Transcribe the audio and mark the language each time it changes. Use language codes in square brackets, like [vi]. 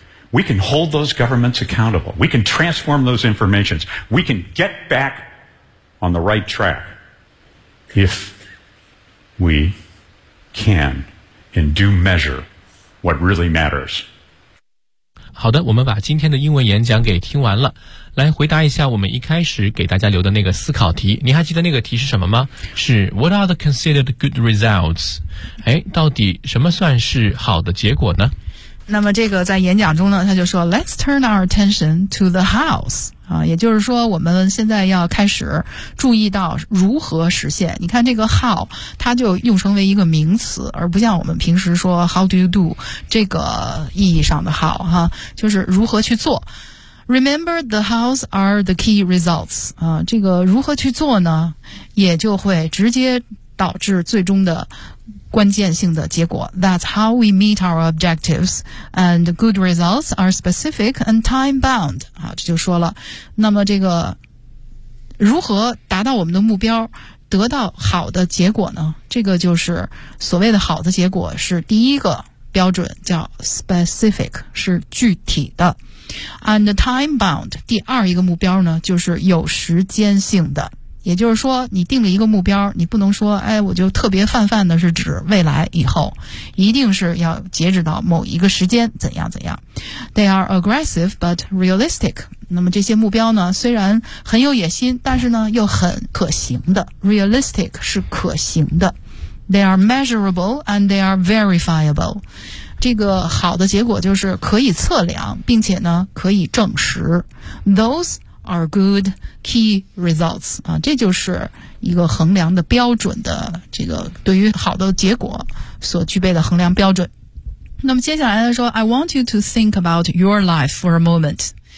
[en] We can hold those governments accountable. We can transform those informations. We can get back on the right track if we can and do measure what really matters. [zh] 好的，我们把今天的英文演讲给听完了。来回答一下我们一开始给大家留的那个思考题，你还记得那个题是什么吗？ [en] 是 What are the considered good results? [zh] 哎，到底什么算是好的结果呢？那么这个在演讲中呢，他就说 [en] Let's turn our attention to the house [zh] 也就是说我们现在要开始注意到如何实现。你看这个 how 它就用成为一个名词，而不像我们平时说 how do you do 这个意义上的 how 哈，就是如何去做。 [en] Remember, the hows are the key results. [zh] 这个如何去做呢？也就会直接导致最终的关键性的结果。 [en] That's how we meet our objectives. And good results are specific and time-bound. [zh] 好，这就说了。那么这个如何达到我们的目标，得到好的结果呢？这个就是所谓的好的结果是第一个标准，叫 specific, 是具体的。 [en] And time bound, [zh] 第二一个目标呢，就是有时间性的。也就是说，你定了一个目标，你不能说，哎，我就特别泛泛的是指未来以后，一定是要截止到某一个时间，怎样怎样。 [en] They are aggressive but realistic. [zh] 那么这些目标呢，虽然很有野心，但是呢，又很可行的。 [en] Realistic [zh] 是可行的。 [en] They are measurable and they are verifiable. [zh] 这个好的结果就是可以测量，并且呢可以证实。 [en] Those are good key results. [zh] 这就是一个衡量的标准的，这个对于好的结果所具备的衡量标准。那么接下来他说 [en] I want you to think about your life for a moment.